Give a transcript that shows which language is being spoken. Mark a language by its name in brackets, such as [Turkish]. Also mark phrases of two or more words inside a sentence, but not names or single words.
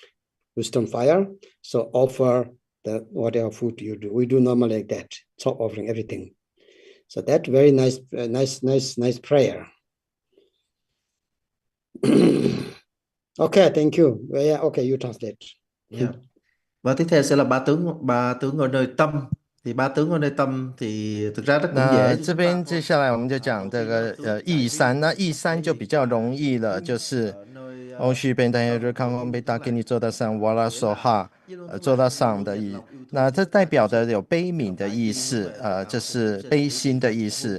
[English] So offer the whatever food you do. We do normally like that. So offering everything. So that very nice prayer. Okay, thank you. Yeah, okay, you translate. Yeah. [Vietnamese] Và tiếp theo sẽ là ba tướng ở nơi tâm. Thì ba tướng ở nơi tâm thì thực ra rất cũng dễ. [Chinese] 这边接下来我们就讲这个意三，那意三就比较容易了，就是翁须贝丹日康翁贝达给你做到上瓦拉索哈，做到上的意，那这代表的有悲悯的意思，就是悲心的意思。